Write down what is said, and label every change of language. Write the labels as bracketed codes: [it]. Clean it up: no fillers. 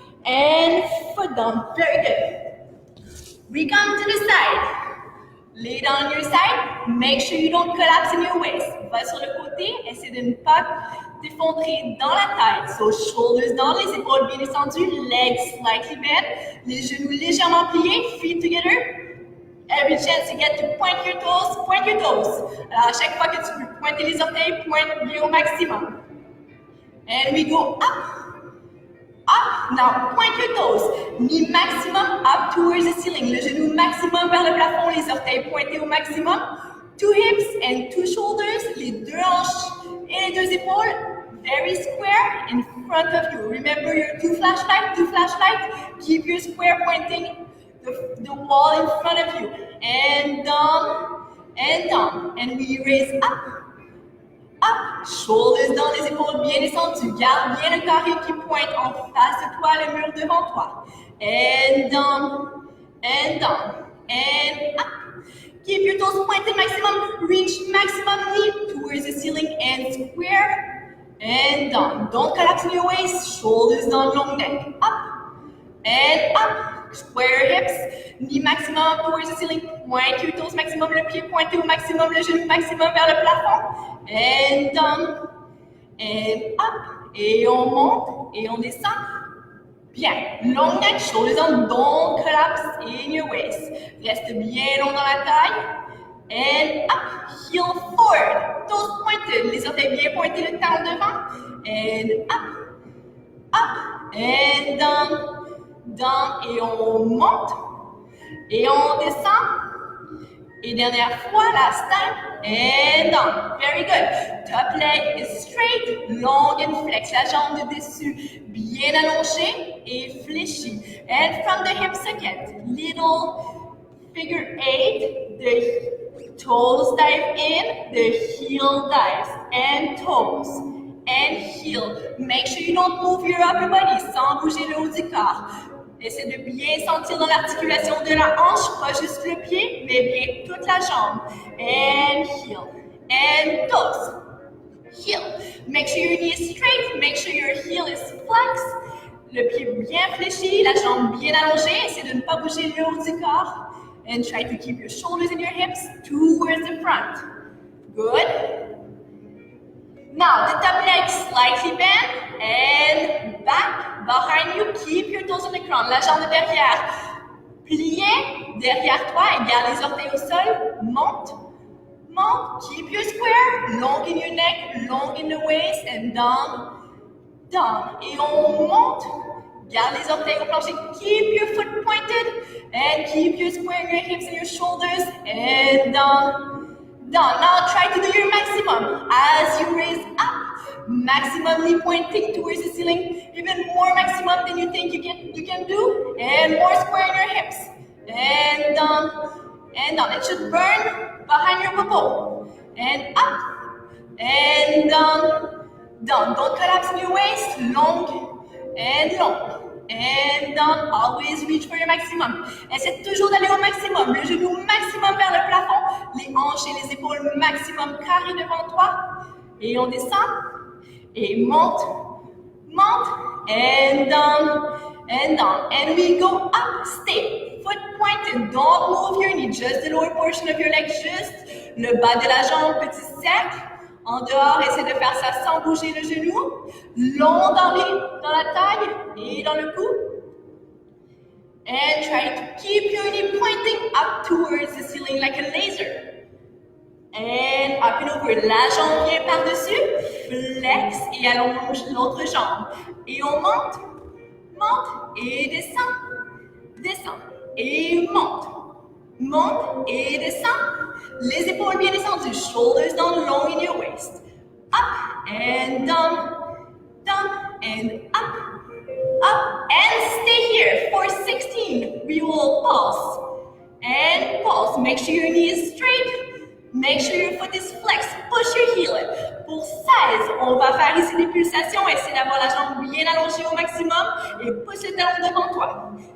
[en] And foot down, very good. We come to the side. Lay down on your side, make sure you don't collapse in your waist. [fr] Va sur le côté, essaie de ne pas t'effondrer dans la taille. [en] So shoulders down, [fr] les épaules bien descendues, [en] legs slightly bent, [fr] les genoux légèrement pliés, [en] feet together. Every chance you get to point your toes, point your toes. [fr] Alors à chaque fois que tu peux pointer les orteils, pointe bien au maximum. [en] And we go up, Up. Now, point your toes. Knee maximum up towards the ceiling. [fr] Le genou maximum vers le plafond, les orteils pointés au maximum. [en] Two hips and two shoulders. [fr] Les deux hanches et les deux épaules. [en] Very square in front of you. Remember your two flashlights. Keep your square pointing the wall in front of you. And down, and down. And we raise up. Up, shoulders [fr] dans les épaules bien descendues. Garde bien le carré qui pointe en face de toi, le mur devant toi. [en] And down, and down, and up. Keep your toes pointed maximum. Reach maximum knee towards the ceiling and square. And down. Don't collapse in your waist. Shoulders down, long neck. Up, and up. Square your hips. Knee maximum towards the ceiling. Point your toes maximum. [fr] Le pied pointé au maximum. Le genou maximum vers le plafond. [en] And down, and up, [fr] et on monte, et on descend. [en] Bien, long neck, shoulders down, don't collapse in your waist. [fr] Reste bien long dans la taille. [en] And up, heel forward, toes pointed, [fr] les orteils bien pointés, le talon devant. [en] And up, and down, down, [fr] et on monte, et on descend. Et dernière fois, last time, and down. Very good. [en] Top leg is straight, long and flex. [fr] La jambe de dessus bien allongée et fléchie. [en] And from the hips again, little figure 8. The toes dive in, the heel dives, and toes, and heel. Make sure you don't move your upper body [fr] sans bouger le haut du corps. Essaie de bien sentir dans l'articulation de la hanche, pas juste le pied, mais bien toute la jambe. [en] And heel. And toes. Heel. Make sure your knee is straight. Make sure your heel is flexed. [fr] Le pied bien fléchi, la jambe bien allongée. Essaie de ne pas bouger le haut du corps. [en] And try to keep your shoulders and your hips towards the front. Good. Now, the top leg slightly bent and back behind you. Keep your toes on the ground. [fr] La jambe derrière pliée derrière toi et garde les orteils au sol. Monte, monte. [en] Keep your square. Long in your neck, long in the waist and down, down. [fr] Et on monte. Garde les orteils au plancher. [en] Keep your foot pointed and keep your square in your hips and your shoulders and down. Down. Now try to do your maximum as you raise up, maximally pointing towards the ceiling, even more maximum than you think you can do, and more square in your hips, and down, and down. It should burn behind your popo, and up, and down, down. Don't collapse in your waist, long, and long. And down, always reach for your maximum. [fr] Essaie toujours d'aller au maximum. Le genou maximum vers le plafond. Les hanches et les épaules maximum carrées devant toi. Et on descend. Et monte, monte. [en] And down, and down. And we go up, stay. Foot pointed. Don't move your knee. Just the lower portion of your leg. [fr] Just le bas de la jambe, petit cercle. En dehors, essaie de faire ça sans bouger le genou. Long dans la taille et dans le cou. [en] And try to keep your knee pointing up towards the ceiling like a laser. And up and over. [fr] La jambe vient par-dessus. Flex et allonge l'autre jambe. Et on monte, monte et descend. Descend et monte. Monte et descend. Les épaules bien descendues, [en] shoulders down, long in your waist. Up and down, down and up and stay here for 16. We will pulse and pulse. Make sure your knee is straight. Make sure your foot is flexed. Push your heel in. [fr] Pour 16, on va faire ici des pulsations. Essaie d'avoir la jambe bien allongée au maximum et pousse le talon devant toi.